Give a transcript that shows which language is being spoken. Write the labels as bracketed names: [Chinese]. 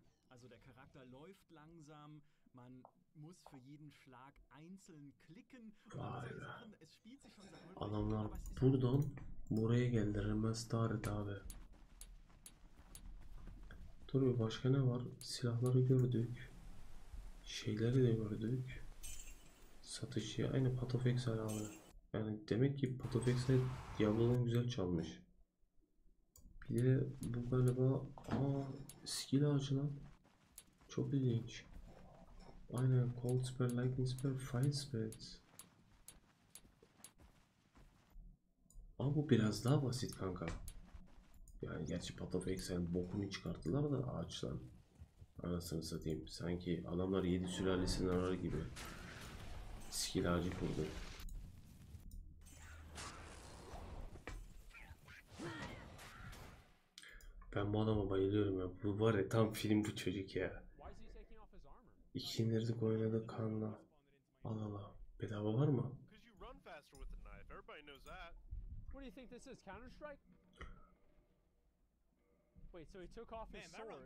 [German] Also der Charakter läuft langsam, man muss für jeden Schlag einzeln klicken. [Turkish] Vay be. Adamlar buradan buraya geldi. Remastered abi. Dur başka ne var? Silahları gördük. Şeyleri de gördük. Satışı aynı Path of Exile abi. Yani demek ki Path of Exile Diablo'dan güzel çalmış. Bir de bu galiba skill ağacı lan. Çok ilginç. Aynen Cold Spell, Lightning Spell, Fire Spells. Ama bu biraz daha basit kanka. Yani gerçi Path of Exile bokunu çıkarttılar da ağaçtan. Anasını satayım. Sanki adamlar 7 sülalesini arar gibi. Skill ağacı kurdu. Ben bu adama bayılıyorum ya. Bu var ya, tam film bu çocuk ya. İkindirdik oynadık kanla. Allah Allah. Bedava var mı? [English] What do you think this is? Counter-Strike? Wait, so he took off his sword.